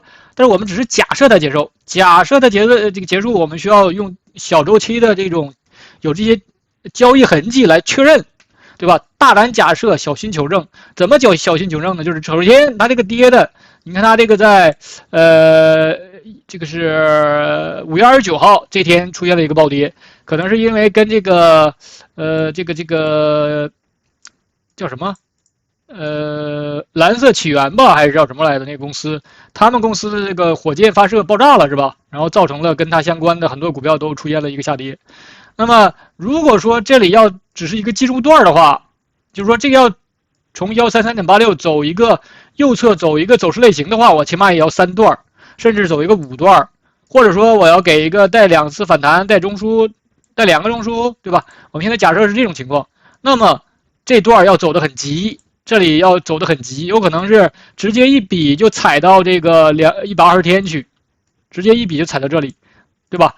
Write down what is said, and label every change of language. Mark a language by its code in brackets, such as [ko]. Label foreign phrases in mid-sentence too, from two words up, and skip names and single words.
[zh] 但是我們只是假設它結束，假設它這個結束，我們需要用小周期的這種有這些交易痕跡來確認。對吧？大膽假設，小心求證。怎麼叫小心求證呢？就是首先它這個跌的，你看它這個在這個是5月29號這天出現了一個暴跌，可能是因為跟這個這個叫什麼藍色起源吧，還是叫什麼來的那個公司，他們公司的這個火箭發射爆炸了是吧？然後造成了跟它相關的很多股票都出現了一個下跌。那麼如果說這裡要只是一個技術段的話，就是說這個要從133.86走一個右側走一個走勢類型的話，我起碼也要3段，甚至走一個5段，或者說我要給一個帶2次反彈帶中樞帶2個中枢，对吧？我们現在假設是這種情況，那麼這段要走得很急，這裡要走得很急，有可能是直接一筆就踩到這個120天去，直接一筆就踩到這裡，對吧？